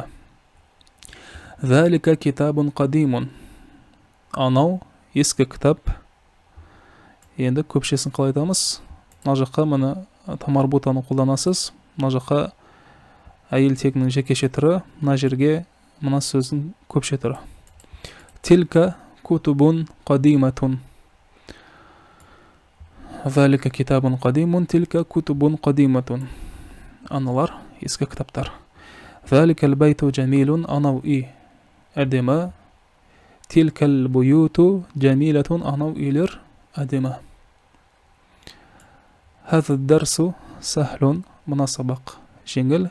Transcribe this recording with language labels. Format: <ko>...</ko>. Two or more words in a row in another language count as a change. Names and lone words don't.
<ar>ذلك كتاب قديم.</ar> <kk>Анау ескі кітап. Енді көпшесін қалай айтамыз? Мына жаққа мына тамарбутаны қолданасыз. Мына жаққа әйел тегінің жекеше түрі, мына жерге мына сөздің көпше түрі.</kk> <ar>تلك كتب قديمة. ذلك كتاب قديم، تلك كتب قديمة.</ar> <kk>Аналар ескі кітаптар.</kk> <ar>ذلك البيت جميل,</ar> <kk>анау үй әдемі.</kk> <ar>تلك البيوت جميلة,</ar> <kk>анау үйлер әдемі.</kk> <ar>هذا درس سهل,</ar> <kk>мына сабақ жеңіл.</kk>